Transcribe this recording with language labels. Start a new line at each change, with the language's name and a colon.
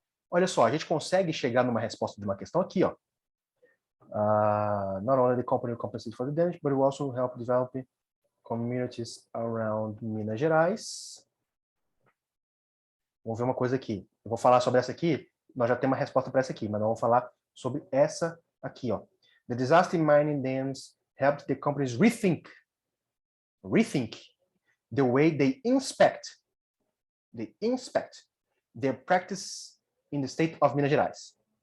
Portuguese: Olha só, a gente consegue chegar numa resposta de uma questão aqui, ó.
English: Not only the company will compensate for the damage, but will also help develop communities around Minas Gerais.
Portuguese: Vamos ver uma coisa aqui. Eu vou falar sobre essa aqui, nós já temos uma resposta para essa aqui, mas nós vamos falar sobre essa aqui, ó.
English: The disaster mining dams helped the companies rethink the way they inspect their practice in the state of Minas Gerais.